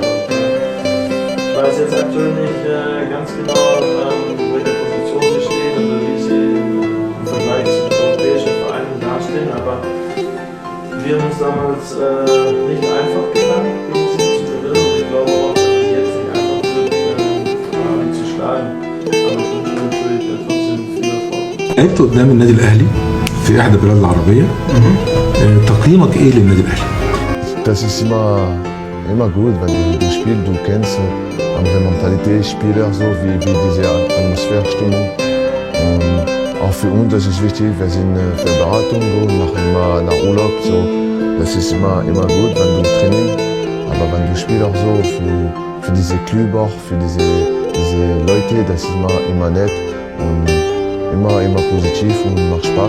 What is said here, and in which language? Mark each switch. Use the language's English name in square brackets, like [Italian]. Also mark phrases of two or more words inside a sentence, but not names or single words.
[German] Ich weiß jetzt aktuell nicht ganz genau, welche Position sie stehen oder wie sie im Vergleich zu den europäischen Vereinen dastehen, aber wir haben uns damals nicht einfach getan, gegen sie zu gewinnen, und ich glaube auch, dass es jetzt nicht einfach wird, Ali zu schlagen. Aber ich wünsche natürlich trotzdem viel Erfolg. [Arabic] لعبت قدام النادي الاهلي في احدى البلاد العربيه. تقييمك ايه للنادي الاهلي؟ [German] Das ist immer gut, wenn du spielst, du kennst andere Mentalität, Spieler, so wie diese Atmosphäre, Stimmung. Auch für uns, das ist wichtig, wir sind für Beratung, so, machen immer nach Urlaub, so. Das ist immer gut, wenn du trainierst. Aber wenn du spielst auch so für diese Club auch, für diese Leute, das ist immer nett und immer positiv und macht Spaß.